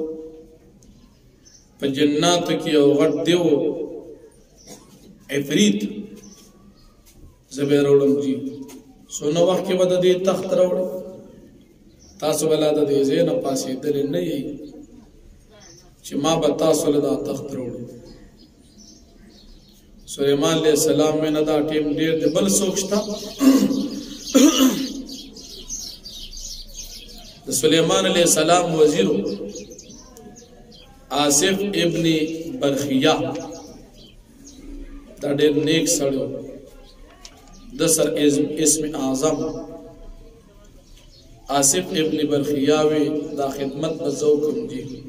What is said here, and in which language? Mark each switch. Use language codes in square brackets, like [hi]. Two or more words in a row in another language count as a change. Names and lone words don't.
[ps] په جناتو کې یو غټ دیو عفریت زه به یې راوړم جي، څونه وخت کې به د دې تخت راوړي؟ تاسو به لا د دې ځای نه پاڅېدلي نه یئ چې ما به تاسو له دا تخت راوړم. سلیمان علیہ السلام میں نه دا ټیم ډېر دی، بل څوک شته؟ د سلیمان علیہ السلام وزیرو آصف ابن برخیہ دا ډېر نیک سړی و، د سر اسم اعظم آصف ابن برخیہ وی دا خدمت به زه وکړم جي.